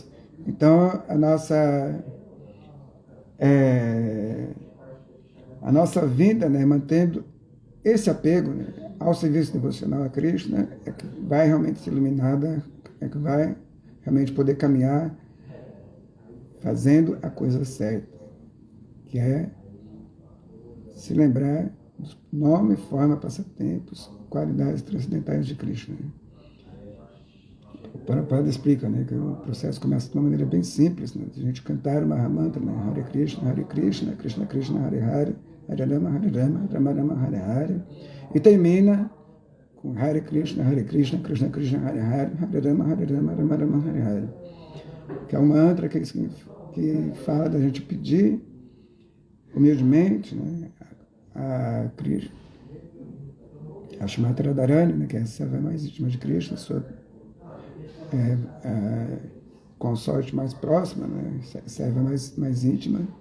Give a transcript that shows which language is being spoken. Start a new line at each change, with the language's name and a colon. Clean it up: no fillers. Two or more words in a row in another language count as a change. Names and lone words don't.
Portuguese: Então, a nossa vida, né, mantendo esse apego, né, ao serviço devocional a Krishna, é que vai realmente ser iluminada, é que vai realmente poder caminhar fazendo a coisa certa, que é se lembrar do nome, forma, passatempos, qualidades transcendentais de Krishna. O Prabhupada explica, né, que o processo começa de uma maneira bem simples, né, de a gente cantar o Mahamantra, né,
Sanskrit: Hare Krishna, Krishna Krishna, Hare Hare, Hare Rama, Rama Rama, Hare Hare,
Portuguese: e termina
Sanskrit: com Hare Krishna, Krishna Krishna, Hare Hare, Hare Rama, Rama Rama, Hare Hare,
Portuguese: que é um mantra que fala da gente pedir humildemente, né, a Krishna, a Shrimati Radharani, né, que é a serva mais íntima de Krishna, sua consorte mais próxima, né, serva mais íntima.